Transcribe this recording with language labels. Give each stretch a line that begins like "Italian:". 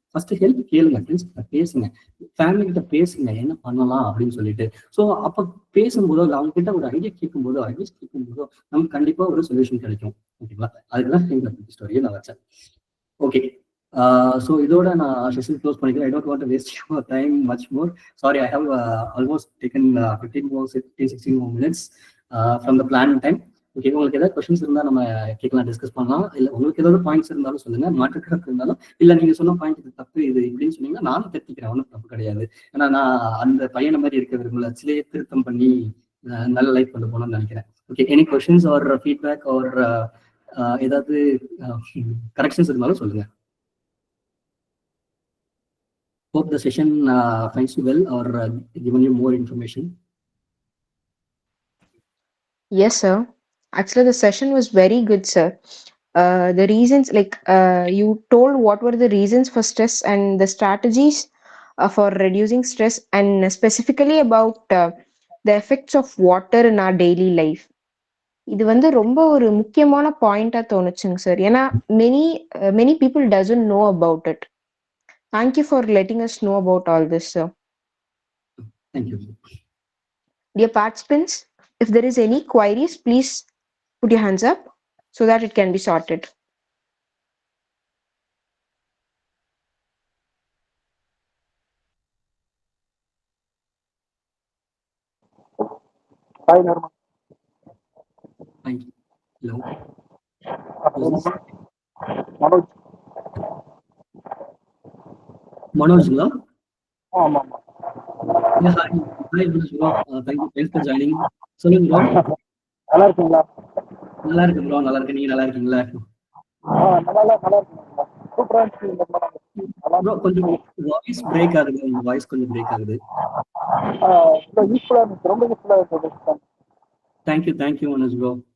Tamil: First help கேளுங்க, friends கிட்ட பேசுங்க, ஃபேமிலி கிட்ட பேசுங்க, என்ன பண்ணலாம் அப்படின்னு சொல்லிட்டு. ஸோ அப்ப பேசும்போதோ இல்லை அவங்க கிட்ட ஒரு ஐடியா கேட்கும்போதோ நமக்கு கண்டிப்பா ஒரு சொல்யூஷன் கிடைக்கும். ஓகேங்களா? அதுக்குதான் இந்த ஸ்டோரியை நான் வச்சேன். ஓகே, so இதோட நான் செஷன் க்ளோஸ் பண்ணிக்கிறேன்.
English: I don't want to waste your time much more. Sorry, I have almost taken 15-16 more minutes from the planned time.
Tamil: Okay, உங்களுக்கு ஏதாவது கொஸ்டின்ஸ் இருந்தால் நம்ம கேட்கலாம், டிஸ்கஸ் பண்ணலாம். இல்லை உங்களுக்கு ஏதாவது பாயிண்ட்ஸ் இருந்தாலும் சொல்லுங்க, மாற்றுக்கருத்து இருந்தாலும், இல்லை நீங்க சொன்ன பாயிண்ட் இது தப்பு இது இப்படின்னு சொன்னீங்கன்னா நானும் திருத்திக்கிறேன், ஒன்றும் தப்பு கிடையாது. ஏன்னா நான் அந்த பையனை மாதிரி இருக்க விரும்பல, சிலையை திருத்தம் பண்ணி நல்ல லைஃப் கொண்டு போகணும்னு நினைக்கிறேன்.
English: okay, any questions or feedback or
Tamil: ஏதாவது
English: Corrections இருந்தாலும் சொல்லுங்க. Hope the session finds you well or given you more information. Yes, sir. Actually, the session was very good, sir. The reasons, like you told what were the reasons for stress and the strategies for reducing stress, and specifically about the effects of water in our daily life.
Tamil: இது வந்து ரொம்ப ஒரு முக்கியமான பாயிண்டா தோணுச்சுங்க sir.
English: ஏன்னா many people doesn't know about it. Thank you for letting us know about all this, sir. Thank you. Dear participants, if there is any queries, please put your hands up so that it can be sorted. Hi, Norma. Hi. Hello.
Tamil: Manojங்களா? ஆமா.
English: Hi, Manoj. Thanks for joining. சொல்லுங்க bro.
Tamil: நல்லா இருக்கீங்களா? நல்லா இருக்கு bro, நல்லா இருக்கு. நீங்க நல்லா இருக்கீங்களா? நல்லா இருக்கீங்களா? சூப்பரா இருந்துச்சு. ப்ரோ கொஞ்சம் வாய்ஸ் பிரேக் ஆகுது, உங்க வாய்ஸ் கொஞ்சம் பிரேக் ஆகுது. யூஸ்ஃபுல்லா இருந்துச்சு, ரொம்ப யூஸ்ஃபுல்லா இருந்துச்சு.
English: Thank you Manoj bro.